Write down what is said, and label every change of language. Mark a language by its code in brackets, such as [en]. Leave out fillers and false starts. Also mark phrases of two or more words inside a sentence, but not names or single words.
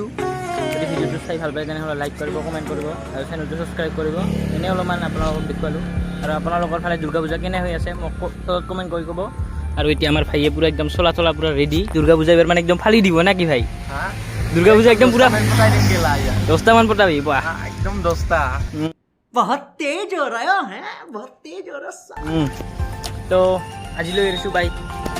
[as] যদি ভিডিঅ'টো চাই ভাল পায় তেনেহ'লে লাইক কৰিব, কমেণ্ট কৰিব আৰু চেনেলটো ছাবস্ক্ৰাইব কৰিব। এনেই অলপমান আপোনালোকক দেখুৱালোঁ। আৰু আপোনালোকৰ ফালে দুৰ্গা পূজা কেনে হৈ আছে মোক তলত কমেণ্ট কৰি ক'ব। আৰু এতিয়া আমাৰ ভাইয়ে পূৰা একদম চলা পূৰা ৰেডি। দুৰ্গা পূজা এবাৰ মানে একদম ফালি দিব না কি ভাই? দুৰ্গা পূজা একদম পূৰা 10টামান পটাবি একদম 10টা। [hi] बहुत तेज हो रहा है बहुत तेज हो रहा है। [as] তো আজিলৈ এৰিছোঁ, বাই।